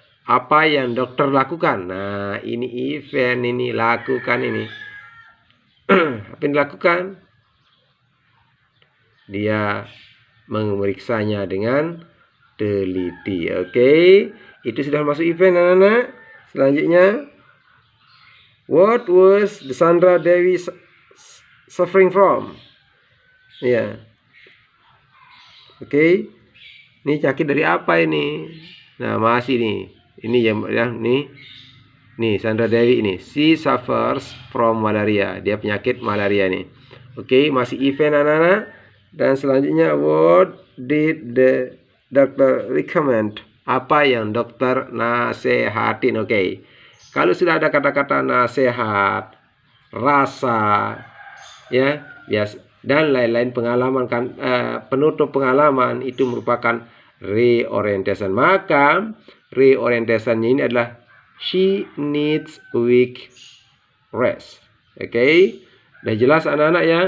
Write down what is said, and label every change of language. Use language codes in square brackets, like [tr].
[id] Apa yang dokter lakukan? Nah, ini event, ini lakukan ini. Apa yang dilakukan? Dia memeriksanya dengan teliti. Oke. Itu sudah masuk event anak-anak. Selanjutnya, [en] what was the Sandra Dewi suffering from? [id] Ya. Oke. Ini sakit dari apa ini? Nah, masih nih. Ini ya nih. Nih, Sandra Dewi ini. [en] She suffers from malaria. [id] Dia penyakit malaria nih. Oke, masih event anak-anak. Dan selanjutnya, [en] what did the doctor recommend? [id] Apa yang dokter nasehatin? Oke. Kalau sudah ada kata-kata nasihat, rasa, ya, biasa dan lain-lain pengalaman kan, penutup pengalaman itu merupakan reorientation. Maka reorientationnya ini adalah [en] she needs a week rest. [id] Oke. Udah jelas anak-anak ya.